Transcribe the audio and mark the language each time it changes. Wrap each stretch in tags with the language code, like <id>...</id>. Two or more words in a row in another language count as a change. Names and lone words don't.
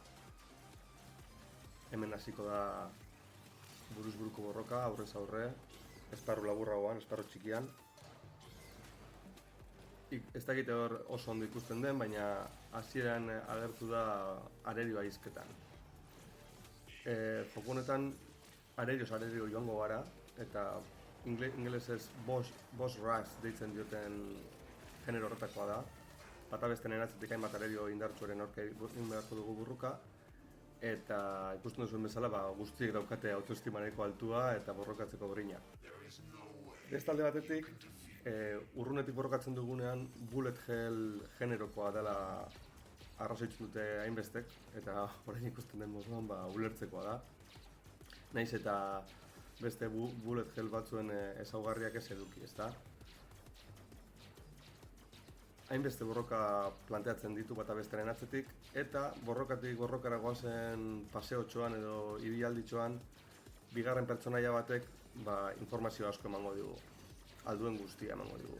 <eu>Hemen hasiko da buruz buruko borroka, aurrez aurre, esparru laburragoan, esparru txikian. Ez dakite hor oso ondo ikusten den, baina hasieran agertu da arerioa hizketan. Joko honetan arerio joango gara, eta ingelesez</eu> <en>boss rush</en> <eu>deitzen dioten genero horretakoa da. Bata bestearen atzetik hainbat arerio indartsuaren aurka egin beharko dugu burruka, eta ikusten duzuen bezala guztiek daukate autoestimaneko altua eta borrokatzeko grina. Beste alde batetik, urrunetik borrokatzen dugunean</eu> <en>bullet hell</en> <eu>generokoa dela arrazoitzen dute hainbestek, eta orain ikusten den moduan ulertzekoa da. Naiz eta beste</eu> <en>bullet hell</en> <eu>batzuen ezaugarriak ez eduki, ezta? Hainbeste borroka planteatzen ditu bata bestearen atzetik, eta borrokatik borrokara goazen paseotxoan edo ibialditxoan bigarren pertsonaia batek informazio asko emango digu, alduen guztia emango digu.</eu>